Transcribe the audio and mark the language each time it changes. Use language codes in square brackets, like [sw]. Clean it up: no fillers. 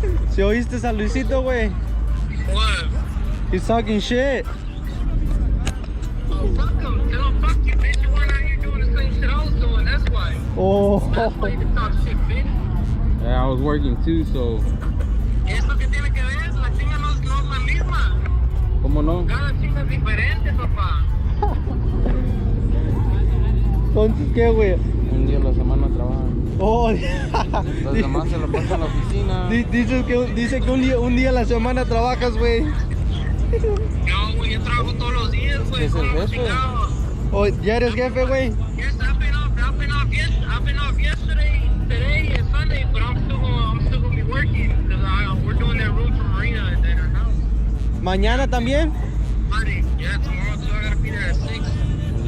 [es] Si oíste a Luisito, güey. [en] What? He's talking shit. Oh, fuck him. Tell him, fuck you, bitch. You weren't out here doing the same shit I was doing, that's why. Oh. That's why you can talk shit, bitch. Yeah, I was working too, so. [es] Es lo que tiene que ver, la chinga no es la misma. ¿Cómo no? Cada chinga es diferente, papá. Entonces, ¿qué, güey? Un día a la semana trabajan. [en] Oh, [es] Los demás se lo pasan en la oficina. dice que un día a la semana trabajas, güey. No, güey, yo trabajo todos los días, güey. Es el ¿Cómo jefe. chingados? Oh, ya eres jefe, güey. [en] Yes, I've been off yesterday, today, and Sunday, but I'm still gonna be working because we're doing that route from Marina and then our house. [es] Mañana también. [en] Monday, yeah, tomorrow too. I gotta be there at 6.